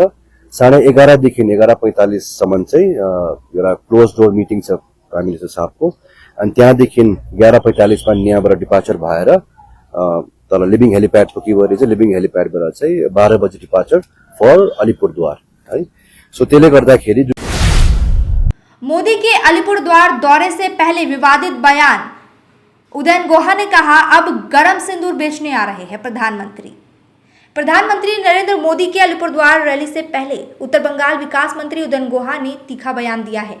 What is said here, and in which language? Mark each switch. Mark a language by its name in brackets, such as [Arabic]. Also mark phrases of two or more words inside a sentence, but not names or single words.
[Nepali] 11:30 देखि 11:45 सम्म चाहिँ एउटा [English] close door meeting [Nepali] छ [English] prime minister [Nepali] साहबको। अनि त्यहाँदेखि 11:45 मा यहाँबाट डिपार्चर भएर तल लिभिङ हेलिप्याड पुगेपछि चाहिँ लिभिङ हेलिप्याडबाट चाहिँ 12 बजे [English] departure for [Nepali] अलीपुरद्वार है। सो त्यसले गर्दाखेरि [Hindi] मोदी के अलीपुरद्वार दौरे से पहले विवादित बयान। उदयन गुहा ने कहा अब गरम सिंदूर बेचने आ रहे हैं प्रधानमंत्री नरेंद्र मोदी के अलीपुरद्वार रैली से पहले उत्तर बंगाल विकास मंत्री उदयन गुहा ने तीखा बयान दिया है।